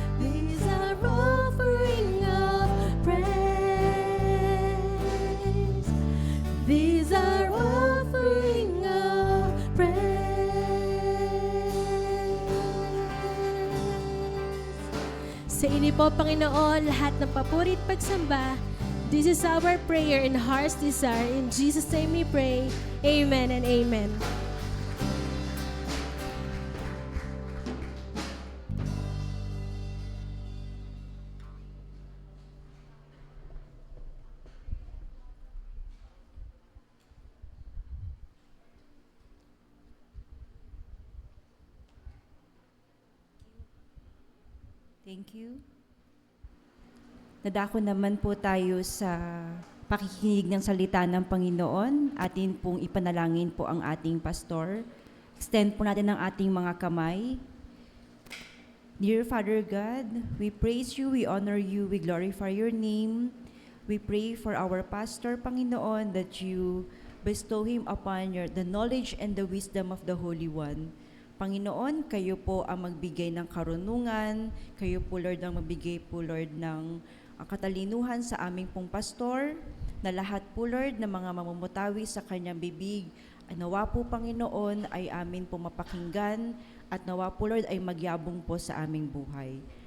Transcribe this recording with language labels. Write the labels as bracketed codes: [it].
[en] These are offering of praise. These are offering of praise. [tl] Sa inyo po, Panginoon, lahat ng papurit pagsamba. [en] This is our prayer and heart's desire. In Jesus' name we pray. Amen and amen. Thank you. [tl] Nadako naman po tayo sa pakikinig ng salita ng Panginoon. Atin pong ipanalangin po ang ating pastor. Extend po natin ang ating mga kamay. [en] Dear Father God, we praise you, we honor you, we glorify your name. We pray for our pastor, Panginoon, that you Bestow him upon the knowledge and the wisdom of the Holy One. [tl] Panginoon, kayo po ang magbigay ng karunungan, kayo po, Lord, ang magbigay po, Lord, ng katalinuhan sa aming pong pastor, na lahat po, Lord, ng mga mamumutawi sa kanyang bibig, nawa po, Panginoon, ay amin po mapakinggan, at nawa po, Lord, ay magyabong po sa aming buhay.